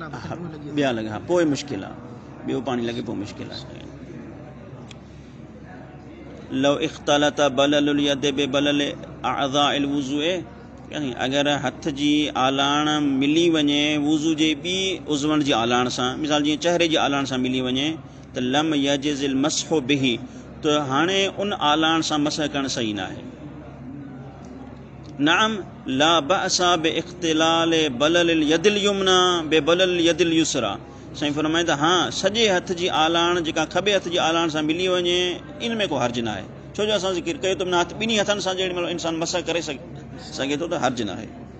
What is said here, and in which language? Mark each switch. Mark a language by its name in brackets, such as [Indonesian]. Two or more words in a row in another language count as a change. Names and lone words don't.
[Sindhi] ॿिया लॻे हा पोइ मुश्किल आहे ॿियो पाणी लॻे पोइ मुश्किल आहे [Arabic] لو اختلط بلل اليد ببلل أعضاء الوضوء [Sindhi] यानी अगर हथ जी आलाण मिली वञे वुज़ू जे ॿी उज़वण जी आलाण सां, मिसाल जीअं चहिरे जी आलाण सां मिली वञे त [Arabic] لم يجز المسح به, [Sindhi] त हाणे उन आलाण सां मसह करणु सही न आहे। [Arabic] نعم لا بأس باختلاط بلل اليد اليمنى ببلل اليد اليسرى. [Sindhi] साईं फरमाईंदा हाँ सॼे हथ जी आलाण जेका खॿे हथ जी आलाण सां मिली वञे इन में को हर्ज न आहे, छो जो असां ज़िक्र कयो त हथ ॿिन्ही हथनि सां जेॾी महिल इंसानु मसह करे सघे थो त हर्ज न आहे।